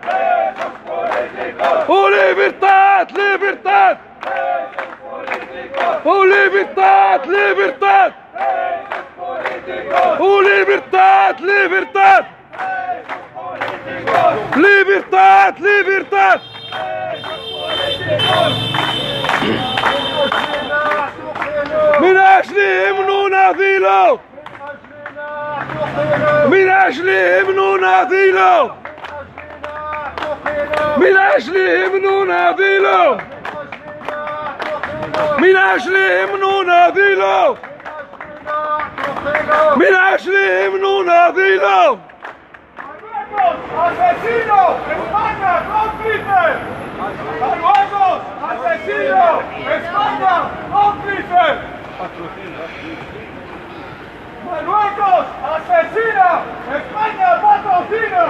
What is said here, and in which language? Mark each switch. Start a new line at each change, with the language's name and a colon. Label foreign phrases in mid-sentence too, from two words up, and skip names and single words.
Spanish: Oh, libertad, libertad. Oh, libertad, libertad. Oh, libertad, libertad. Libertad, libertad.
Arabic: من أجلهم نناضل من أجلهم نناضل من أجلهم نناضل من أجلهم نناضل من أجلهم نناضل.
Spanish: ¡Asesino! ¡España! ¡Cómplice! ¡Marruecos! ¡Asesino! ¡España! ¡Cómplice! ¡Marruecos! ¡Asesina! ¡España patrocina!